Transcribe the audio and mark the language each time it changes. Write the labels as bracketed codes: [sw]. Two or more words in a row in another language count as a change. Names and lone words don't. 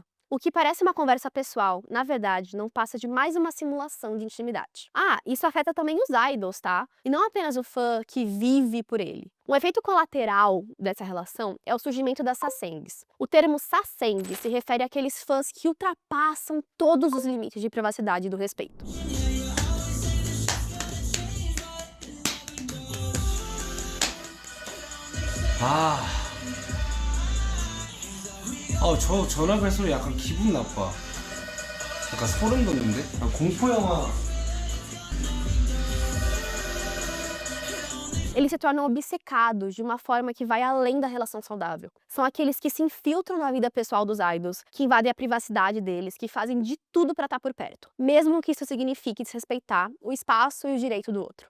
[pt] O que parece uma conversa pessoal, na verdade, não passa de mais uma simulação de intimidade. Ah, isso afeta também os idols, tá? E não apenas o fã que vive por ele. Um efeito colateral dessa relação é o surgimento das sasengs. O termo saseng se refere àqueles fãs que ultrapassam todos os limites de privacidade e do respeito. [ko] 저 전화 발소리 약간 기분 나빠. 약간 소름 돋는데? 공포 영화. [pt] Eles se tornam obcecados de uma forma que vai além da relação saudável. São aqueles que se infiltram na vida pessoal dos idols, que invadem a privacidade deles, que fazem de tudo para estar por perto, mesmo que isso signifique desrespeitar o espaço e o direito do outro.